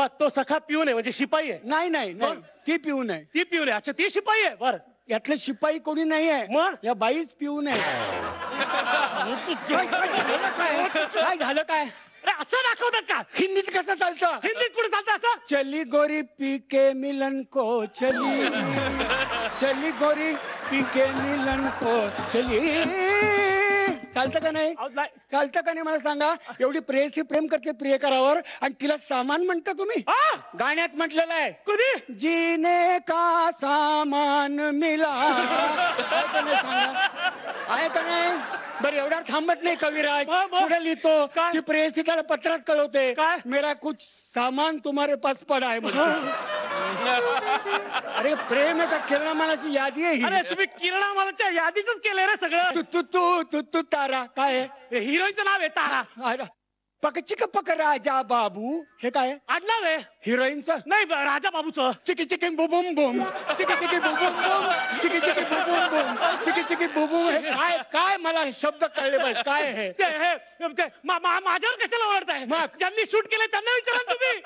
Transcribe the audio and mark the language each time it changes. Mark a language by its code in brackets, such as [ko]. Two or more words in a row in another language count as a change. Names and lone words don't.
[mr] तो सखा पिऊन आहे म्हणजे शिपाई आहे. नाही नाही नाही, ती पिऊन आहे. ती पिऊन आहे. अच्छा ती शिपाई आहे. बर यातले शिपाई कोणी नाही आहे. मग? या बाईच पिऊन आहे. काय झालं काय. अरे असं दाखवतात का. हिंदीत कसं चालतं. हिंदीत कुठे चालतं असं. [hi] चली गोरी पी के मिलन को चली, चली गोरी पी के मिलन को चली. [mr] चालतं का नाही. अहो, नाही. चालतं का नाही मला सांगा. एवढी प्रेयसी प्रेम करते प्रियकरावर आणि तिला सामान म्हणता तुम्ही. आ! गाण्यात म्हटलेलं आहे कधी. [hi] जीने का सामान मिला. [mr] आहे का नाही सांगा, आहे का नाही. बरं एवढ्या थांबत नाही कविराज. मग? पुढे लिहितो काय? की प्रेयसी त्याला पत्रात कळवते काय? [hi] मेरा कुछ सामान तुम्हारे पास पडा [mr] आहे म्हणून. अरे प्रेम आहे का किरणा मालाची यादी आहे अरे ही. तुम्ही किरणा मालाच्या यादीच केलंय रे सगळं. तू तू तू तू तू तारा काय आहे. हिरोईनचं नाव आहे तारा. अरे, पकचिक पक राजा बाबू हे काय आहे? आडनाव आहे. हिरोईनचं नाही राजा बाबूचं. चिकी चिकी बुबुम बुम, चिकी चिकी बुबुम बुम, चिकी चिकी बुबुम बुम, चिकी चिकी बुबुम. हे काय काय मला हे शब्द कळले पाहिजे काय आहे. ते हे ते माझ्यावर कशाला ओरडताय. मग? ज्यांनी शूट केलंय त्यांना विचारा ना तुम्ही.